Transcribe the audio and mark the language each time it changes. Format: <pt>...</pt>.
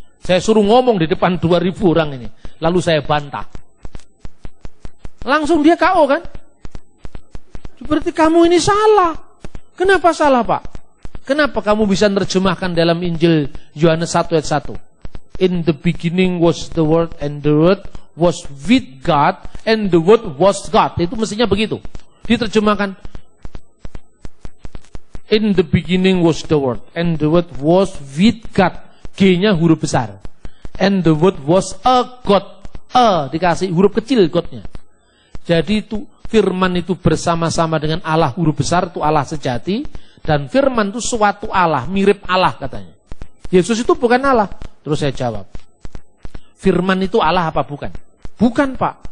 <id>Saya suruh ngomong di depan 2000 orang ini. Lalu saya bantah. Langsung dia KO kan? Berarti kamu ini salah. Kenapa salah, Pak? Kenapa kamu bisa menerjemahkan dalam Injil Yohanes 1 ayat 1?</id> <en>In the beginning was the Word, and the Word was with God, and the Word was God.</en> <id>Itu mestinya begitu. Diterjemahkan.</id> <en>In the beginning was the Word, and the Word was with God.</en> <id>G-nya huruf besar.</id> <en>And the Word was a God.</en> <id>Dikasih huruf kecil God-nya. Jadi itu firman itu bersama-sama dengan Allah huruf besar, itu Allah sejati. Dan firman itu suatu Allah, mirip Allah katanya. Yesus itu bukan Allah. Terus saya jawab, firman itu Allah apa bukan? Bukan, Pak.</id>